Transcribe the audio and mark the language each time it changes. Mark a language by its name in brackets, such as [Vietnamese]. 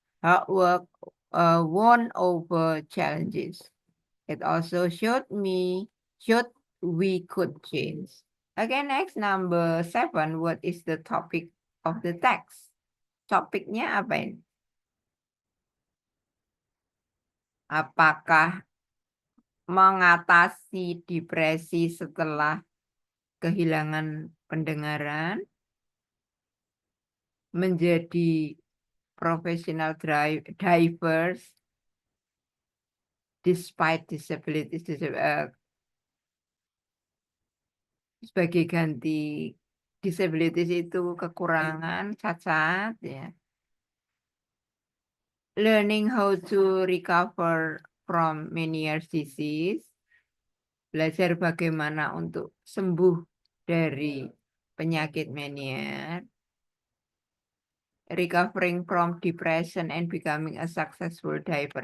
[English] Hard work won over challenges. It also showed we could change. Okay, next number 7. What is the topic of the text? [Indonesian] Topiknya apa ini? Apakah mengatasi depresi setelah kehilangan pendengaran menjadi [English] professional divers despite disabilities. [Indonesian] Sebagai ganti disabilities itu kekurangan, cacat, ya. [English] Learning how to recover from many years disease. [Indonesian] Belajar bagaimana untuk sembuh dari penyakit Meniere. [English] Recovering from depression and becoming a successful diver.